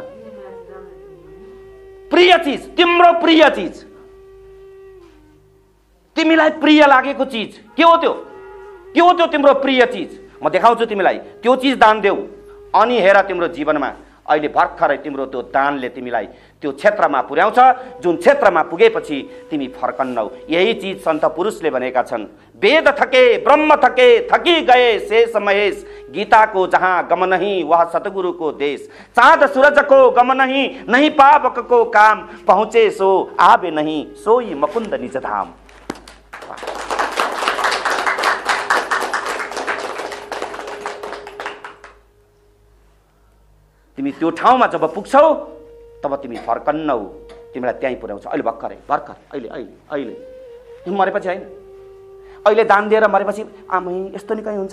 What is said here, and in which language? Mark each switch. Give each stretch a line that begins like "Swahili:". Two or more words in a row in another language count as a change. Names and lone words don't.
Nepali: प्रिय चीज, तिम्रो प्रिय चीज, तिमीलाई प्रिय लागेको चीज के हो त्यो? के हो त्यो तिम्रो प्रिय चीज? म देखाउँछु तिमीलाई। त्यो चीज दान देऊ। अनि हेर तिम्रो जीवनमा अहिले भर्खरै तिम्रो त्यो दानले तिमीलाई त्यो क्षेत्रमा पुर्याउँछ जुन क्षेत्रमा पुगेपछि तिमी फर्कन्नौ। यही चीज सन्त पुरुषले भनेका छन्।
Hindi: वेद थके ब्रह्म थके थकी गए शेष महेश, गीता को जहाँ गम नहीं वह सतगुरु को देश, चाँद सूरज को गम नहीं नहीं पावक को काम, पहुँचे सो आवे नहीं सोई मुकुंद निज धाम।
Nepali: तिमी त्यो ठाउँमा जब पुग्छौ तब तिमी फर्कन्नौ। तिमीलाई त्यहीँ पुर्याउँछ। अहिले भर्खरै भर्खर अहिले अहिले अहिले मरेपछि होइन, अहिले दान दिएर मरेपछि आमै यस्तो नि कहीँ हुन्छ।